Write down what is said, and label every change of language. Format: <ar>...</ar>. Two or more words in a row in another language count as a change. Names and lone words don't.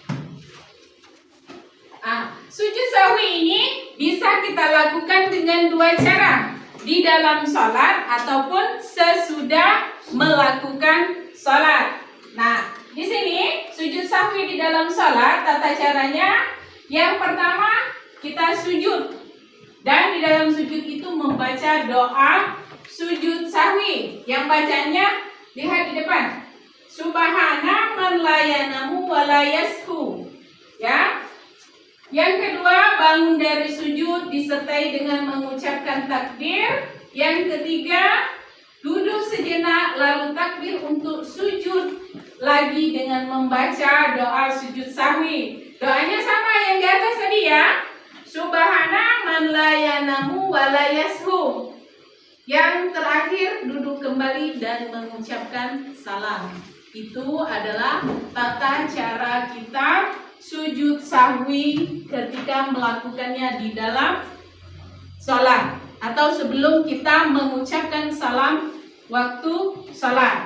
<id>Sujud sahwi ini bisa kita lakukan dengan dua cara, di dalam sholat ataupun sesudah melakukan sholat. Nah, di sini sujud sahwi di dalam sholat, tata caranya yang pertama kita sujud, dan di dalam sujud itu membaca doa sujud sahwi. Yang bacanya lihat di depan,</id> <ar>سبحان من لا ينام ولا يسهو. Ya.</ar> <id>Yang kedua, bangun dari sujud disertai dengan mengucapkan takbir. Yang ketiga, duduk sejenak lalu takbir untuk sujud lagi dengan membaca doa sujud sahwi. Doanya sama yang di atas tadi ya.</id> <ar>سبحان من لا ينام ولا يسهو.</ar> <id>Yang terakhir, duduk kembali dan mengucapkan salam. Itu adalah tata cara kita sujud sahwi ketika melakukannya di dalam sholat atau sebelum kita mengucapkan salam waktu sholat.</id>